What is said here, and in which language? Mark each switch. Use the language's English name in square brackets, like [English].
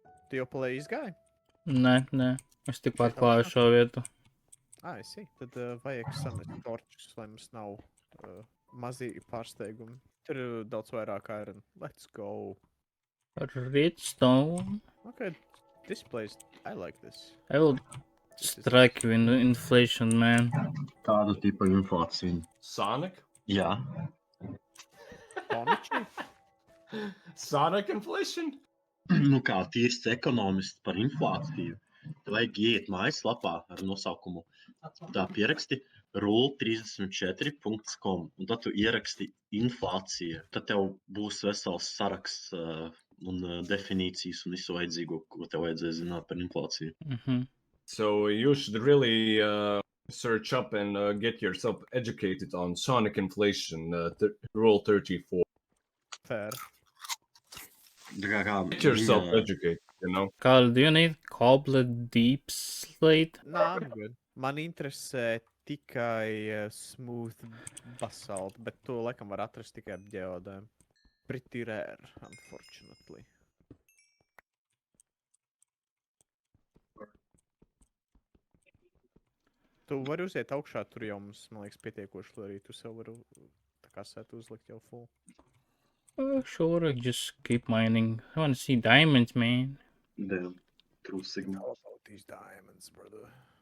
[Latvian] Tu jau palēji izgāji? Nē. Es tikpat klāju šo vietu. [English] I see. [Latvian] Tad vajag samest torčus, lai mums nav mazīgi pārsteigumi. Tur ir daudz vairāk iron. [English] Let's go. Redstone. Okay, this place, I like this. I will strike you in inflation, man. [Latvian] Kāda tipa inflācija? [English] Sonic? [Latvian] Jā. Poniči? [English] Sonic inflation? [Latvian] Nu kā tīrs ekonomists par inflāciju. Tev vajag iet mājaslapā ar nosaukumu. Tā pieraksti rule34.com un tad tu ieraksti inflācija. Tad tev būs vesels saraksts un definīcijas un visu vajadzīgo, ko tev vajadzēs zināt par inflāciju. [English] So you should really search up and get yourself educated on Sonic inflation, Rule 34. Fair. Get yourself educated, you know? Carl, do you need cobble deep slate? Nah, I'm good. [Latvian] Man interesē tikai smooth basalt, bet to laikam var atrast tikai ap ģeodēm. [English] Pretty rare, unfortunately. [Latvian] Tu vari uziet augšā, tur jau mums, man liekas, pietiekoši, lai arī tu sev varu tā kā sēt uzlikt jau full. [English] Sure, I just keep mining. I wanna see diamonds, man. Damn. True Sigma. All about these diamonds, brother.